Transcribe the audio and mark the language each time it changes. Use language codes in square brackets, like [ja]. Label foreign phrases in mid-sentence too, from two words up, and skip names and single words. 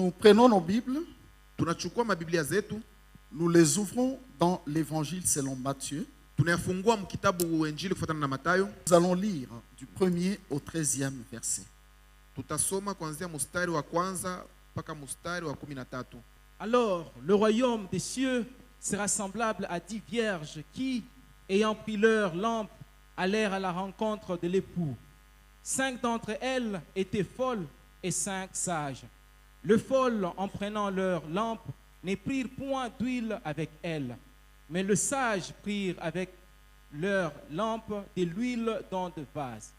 [fr] prenons nos Bibles, [sw] tunachukua mabiblia zetu, [fr] nous les ouvrons dans l'évangile selon Matthieu. [sw] tunayafungua mkitabu Injili kufuatana na Mathayo. [fr] Nous allons lire du 1er au 13e verset. [sw] Tutasoma kuanzia mstari wa kwanza mpaka mstari wa 13. [fr] Alors, le royaume des cieux sera semblable à 10 vierges qui, ayant pris leurs lampes, allèrent à la rencontre de l'époux. 5 d'entre elles étaient folles et 5 sages. Les folles, en prenant leurs lampes, ne prirent point d'huile avec elles, mais les sages prirent avec leurs lampes de l'huile dans de vases.